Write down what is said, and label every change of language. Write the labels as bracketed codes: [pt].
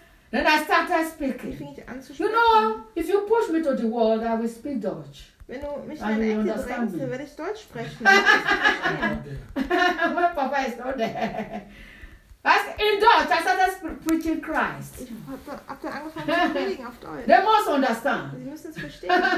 [en] Then I started speaking. You know, if you push me to the world, I will speak Dutch. [de] Wenn du mich in eine Ecke bringst, werde ich Deutsch sprechen. [en] My papa is not there. In Dutch, I started preaching Christ. [de] Ich hab dann angefangen zu predigen auf Deutsch. [en] They must understand. [de] Sie müssen es verstehen.